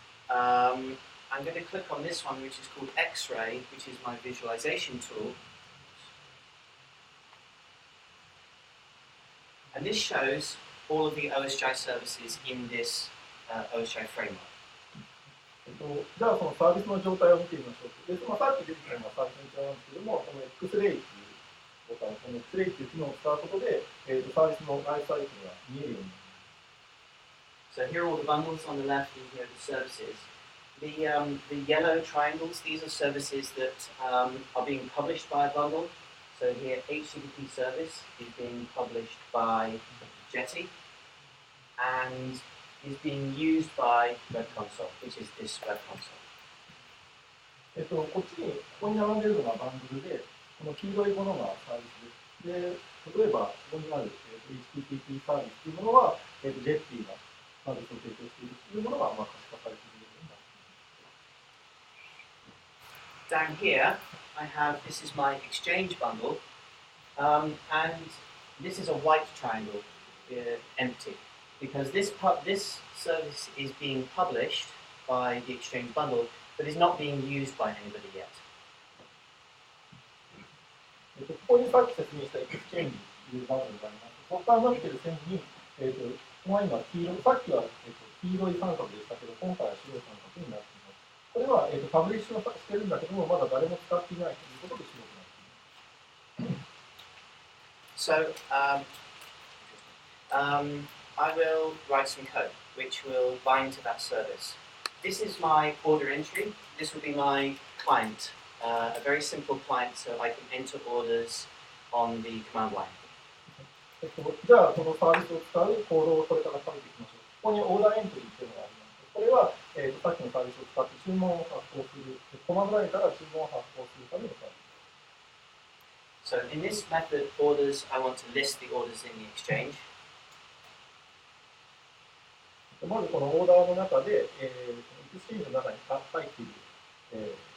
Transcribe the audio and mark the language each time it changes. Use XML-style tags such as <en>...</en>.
<en>I'm going to click on this one, which is called X-Ray, which is my visualization tool. And this shows all of the OSGi services in this OSGi framework.</en> <ja>じゃあそのサービスの状態を見てみましょう。で、さっき出てきたのが最初に言ったんですけども、この X-Ray というボタン、この X-Ray という機能を使うことで、サービスのライフサイクルが見えるようになります。</ja> <en>So here are all the bundles on the left, and here are the services. The yellow triangles, these are services that are being published by a bundle. So here, HTTP service is being published by Jetty and is being used by Web Console, which is this Web Console.</en> <ja>ここに並んでいるのがバンドルで、この黄色いものがサービスです。で、例えば、ここにある HTTP サービスというものは、Jetty がサービスを提供しているというものが可視化されているようになっています。</ja> <en>Down here, I have, this is my exchange bundle, and this is a white triangle, empty, because this service is being published by the exchange bundle, but is not being used by anybody yet.</en> <ja>ここにさっき説明したエクスチェンジというバンドルがあります。ここから伸びている線に、ここは今黄色、さっきは、黄色い三角でしたけど、今回は白い三角になっています。これは、パブリッシュをしてるんだけども、まだ誰も使っていないということで白くなっています。</ja> <en>So, I will write some code which will bind to that service. This is my order entry. This will be my client, a very simple client, so I can enter orders on the command line.</en> <ja>じゃあ、このサービスを使うコードをこれから書いていきましょう。ここにオーダーエントリーというのがあります。これは、さっきのサービスを使って注文を発行する、コマンドラインから注文を発行するためのサービス。</ja> <en>So in this method, orders, I want to list the orders in the exchange.</en> <ja>まずこのオーダーの中で、エクスチェンジの中に入っている、</ja>